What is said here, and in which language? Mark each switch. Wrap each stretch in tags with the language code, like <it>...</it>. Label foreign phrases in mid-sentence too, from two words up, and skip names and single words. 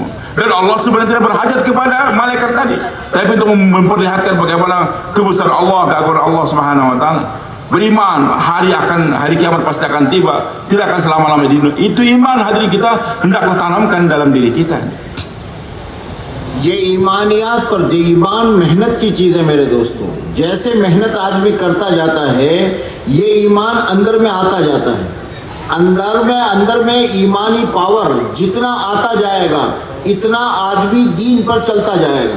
<id>Dan Allah sebenarnya tidak berhajat kepada malaikat tadi, tapi untuk memperlihatkan bagaimana kebesaran Allah, keagungan Allah</id> <ar>سبحانه وتعالى.</ar> <id>Beriman hari kiamat pasti akan tiba, tidak akan selama-lama di dunia. Itu iman hadirin kita hendaklah tanamkan dalam diri kita.</id> <hi>ये ईमानियात पर जो ईमान मेहनत की चीज़ है मेरे दोस्तों, जैसे मेहनत आदमी करता जाता है ये ईमान अंदर में आता जाता है। अंदर में ईमानी पावर जितना आता जाएगा इतना आदमी दीन पर चलता जाएगा।</hi>